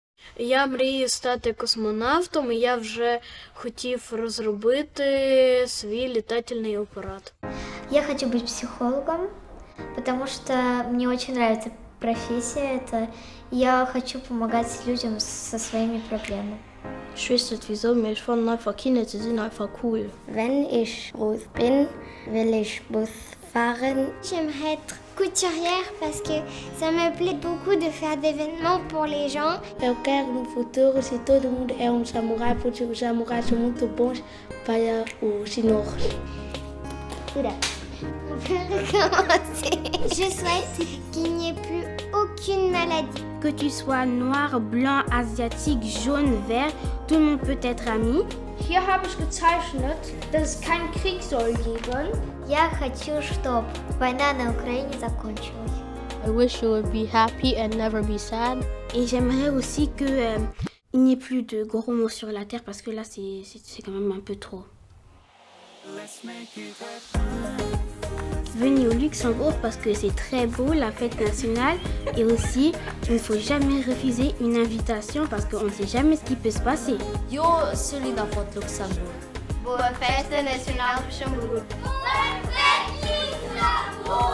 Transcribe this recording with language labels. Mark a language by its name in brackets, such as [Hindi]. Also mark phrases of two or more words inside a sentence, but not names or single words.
[Ukrainian] Я мрію стати космонавтом, і я вже хотів розробити свій літательний апарат. [Russian] Я хочу быть психологом, потому что мне очень нравится профессия. Я хочу помогать людям со своими проблемами. [German] Ich weiß nicht wieso, aber ich fand einfach Kinder zu sehen einfach cool. Wenn ich groß bin, will ich Bus fahren. [French] J'aimerais être couturière parce que ça me plaît beaucoup de faire des événements pour les gens. [Portuguese] Eu quero no futuro, se todo mundo é samurai, porque os samurais são muito bons para os chineses. [French] On peut recommencer. Je souhaite qu'il n'y ait plus aucune maladie. Que tu sois noir, blanc, asiatique, jaune, vert, tout le monde peut être ami. [German] Hier habe ich gezeichnet, dass es keinen Krieg soll geben. [Russian] Я хочу, чтобы война на Украине закончилась. [English] I wish you would be happy and never be sad. [French] Et j'aimerais aussi que il n'y ait plus de gros mots sur la terre parce que là c'est quand même un peu trop. Venez au Luxembourg parce que c'est très beau, la fête nationale, et aussi il ne faut jamais refuser une invitation parce qu'on ne sait jamais ce qui peut se passer. [Italian] Yo sono da Luxembourg. [Portuguese] Boa festa nacional Luxemburgo.